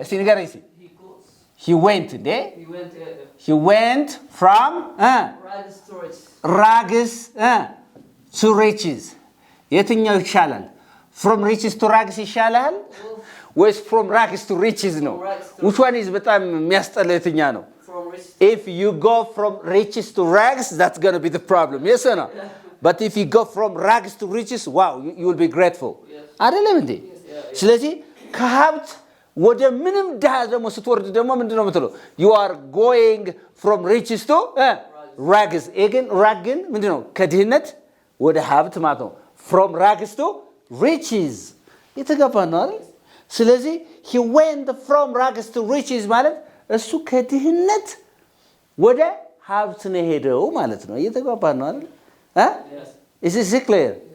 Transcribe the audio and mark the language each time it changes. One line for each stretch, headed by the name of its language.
Amharic: እስቲ ንገረኝ እስቲ።
English: he went he went from Rags to rich. rags to riches.
Amharic: የትኛው ይሻላል?
English: from riches to rags
Amharic: ይሻላል ወይስ
English: from rags to riches ነው? which one is
Amharic: በጣም የሚያስጠላ የትኛ ነው?
English: From rich. if you go from riches to rags that's going to be the problem. yes or no? but if you go from rags to riches wow you will be grateful.
Amharic: አይደለም እንዴ? ስለዚህ ከሀብት ወደ ምንም ድሃ ደግሞ ስትወርድ ደግሞ ምንድነው የምትለው?
English: you are going from riches to rags.
Amharic: again ragን ምንድነው? ከድህነት ወደ ሀብት ማለት ነው።
English: from rags to riches
Amharic: የተገባ ነው አይደል? ስለዚህ
English: he went from rags to riches
Amharic: ማለት እሱ ከድህነት ወደ ሀብት ነው ሄደው ማለት ነው። የተገባ ነው አይደል?
English: is it clear?